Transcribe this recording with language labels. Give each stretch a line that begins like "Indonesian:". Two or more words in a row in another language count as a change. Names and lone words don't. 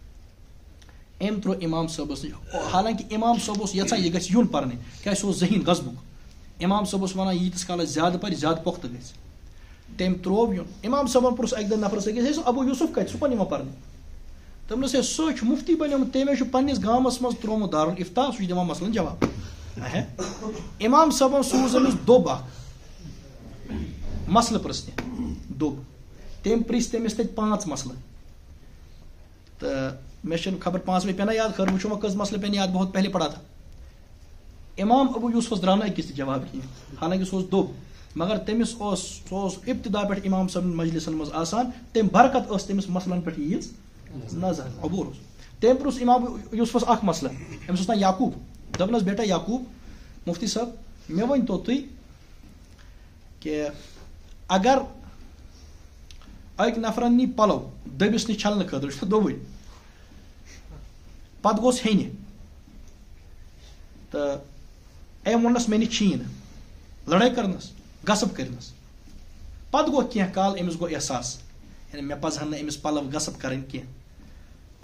Kashmiri: أمۍ ترٛوو امام صٲبس نِش حالانکہ امام صٲب اوس یژھان یہِ گژھِ یُن پرنہِ کیازِ سُہ اوس ذہیٖن غضبُک. امام صٲب اوس ونان ییٖتِس کالس زیادٕ پرِ زیادٕ پۄختہٕ گژھِ. تٔمۍ ترٛوو یُن. امام صٲبن پرُژھ اکہِ دۄہ نفرس أکِس ہے سُہ ابو یوسف کتہِ سُہ کون یِوان پرنہِ. دوٚپنس ہے سُہ چھُ مفتی بنیومُت تٔمۍ چھُ پننِس گامس منٛز ترٛوومُت دارالافتا سُہ چھُ دِوان مسلن جواب. امام صٲبن سوٗز أمِس دوٚب اکھ مسلہٕ پرژھنہِ دوٚب. تٔمۍ پرژھۍ تٔمِس تتہِ 5 مسلہٕ تہٕ مےٚ چھنہٕ خبر 5 پینا یاد خٲر وٕچھو وۄنۍ کٔژ مسلہٕ پیٚن یاد
Urdu: بہت پہلے پڑھا تھا.
Kashmiri: امام ابو یوسفس درٛاو نہٕ أکِس تہِ جواب کِہیٖنۍ حالانکہ سُہ اوس دوٚب مگر تٔمِس سُہ اوس ابتدا پٮ۪ٹھ امام صٲبن مجلسن منٛز آسان تٔمۍ برکت ٲس تٔمِس مسلن پٮ۪ٹھ ییٖژ نظر عبور اوس. تٔمۍ پرُژھ امام یوسفس اکھ مسلہٕ أمِس اوس ناو یعقوب. دوٚپنس بیٹا یعقوب مفتی صٲب مےٚ ؤنۍتو تُہۍ کہ اگر اکہِ نفرن نی پلو دٔبِس نِش چھلنہٕ خٲطرٕ چھُ دوٚبٕے پتہٕ گوٚژھ ہیٚنہِ تہٕ أمۍ ووٚننس مےٚ نِش چھِیی نہٕ لڑٲے کٔرنس غصب کٔرنس پتہٕ گوٚو کینٛہہ کال أمِس گوٚو احساس یعنی مےٚ پزہن نہٕ أمِس پلو غصب کرٕنۍ کینٛہہ.